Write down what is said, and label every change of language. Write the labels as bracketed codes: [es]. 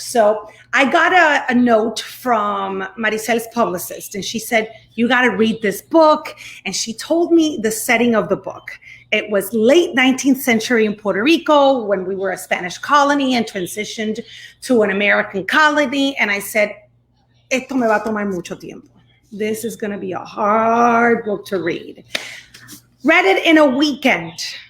[en] So I got a note from Marisel's publicist, and she said, you got to read this book. And she told me the setting of the book. It was late 19th century in Puerto Rico when we were a Spanish colony and transitioned to an American colony. And I said, [es] esto me va a tomar mucho tiempo. [en] This is going to be a hard book to read. Read it in a weekend.